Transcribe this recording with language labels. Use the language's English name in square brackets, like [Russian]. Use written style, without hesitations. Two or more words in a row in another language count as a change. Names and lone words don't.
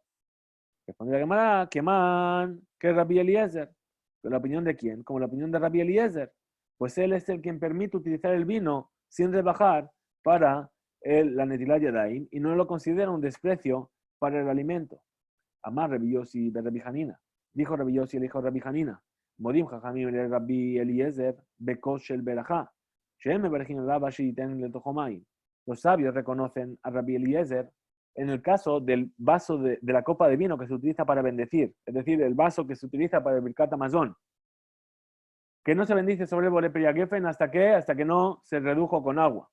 [Spanish] Responde la Gemara, ¿qué es Rabbi Eliezer? ¿Con la opinión de quién? Como la opinión de Rabbi Eliezer. Pues él es el quien permite utilizar el vino sin rebajar para la [Hebrew] נטילת ידיים [Spanish] y no lo considera un desprecio para el alimento. [Hebrew] אמר רבי יוסי בר רבי חנינא. [Spanish] Dijo Rabbi Yossi, el hijo de Rabbi Hanina. [Hebrew] מודים חכמים לרבי אליעזר בכוס של ברכה. [Spanish] Los sabios reconocen a Rabbi Eliezer en el caso del vaso de la copa de vino que se utiliza para bendecir, es decir, el vaso que se utiliza para el [Hebrew] ברכת המזון, [Spanish] que no se bendice sobre el [Hebrew] בורא פרי הגפן [Spanish] hasta que no se redujo con agua.